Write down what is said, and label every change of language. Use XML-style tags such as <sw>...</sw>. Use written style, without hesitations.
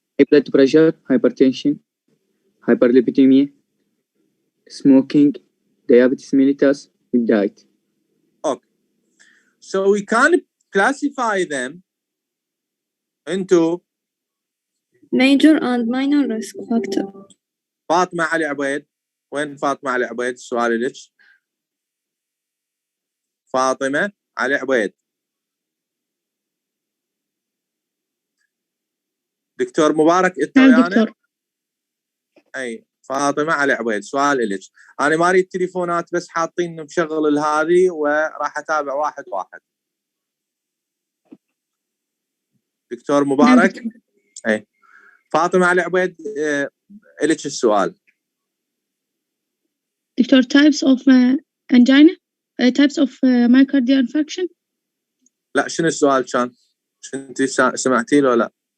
<en>Blood pressure, hypertension, hyperlipidemia, smoking, diabetes mellitus, and diet. Okay. So we can classify them into major and minor risk factor.</en> <ar>فاطمة علي عبيد. وين فاطمة علي عبيد؟ السؤال لك. فاطمة علي عبيد. دكتور مبارك انت ويانا؟ اي فاطمة علي عبيد، سؤال لك. انا ما اريد تليفونات، بس حاطين مشغل هذه وراح اتابع واحد واحد. دكتور مبارك. اي فاطمة علي عبيد لك السؤال.</ar> <en>Doctor types of angina, types of myocardial infarction.</en> <ar>لا شنو السؤال كان؟ انت سمعتي له ولا؟</ar>